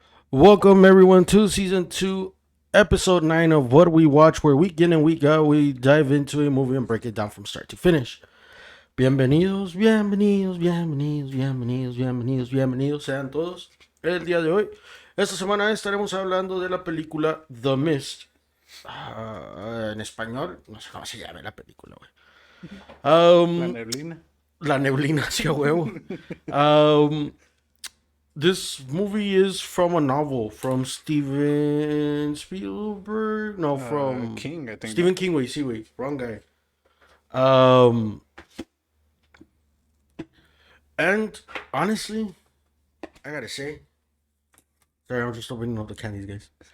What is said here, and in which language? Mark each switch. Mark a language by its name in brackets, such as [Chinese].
[English] Welcome everyone to season 2, episode 9 of What We Watch, where week in and week out we dive into a movie and break it down from start to finish. [Spanish] Bienvenidos, bienvenidos, bienvenidos, bienvenidos, bienvenidos, bienvenidos sean todos. El día de hoy, esta semana estaremos hablando de la película The Mist. En español, no sé cómo se llama la película, güey. La neblina. La neblina, sí, a huevo. [English] Um, This movie is from a novel from Steven Spielberg. No, from King, I think. Stephen King. Wait, wrong guy. Um, and honestly, I gotta say, sorry, I'm just opening up the candies, guys.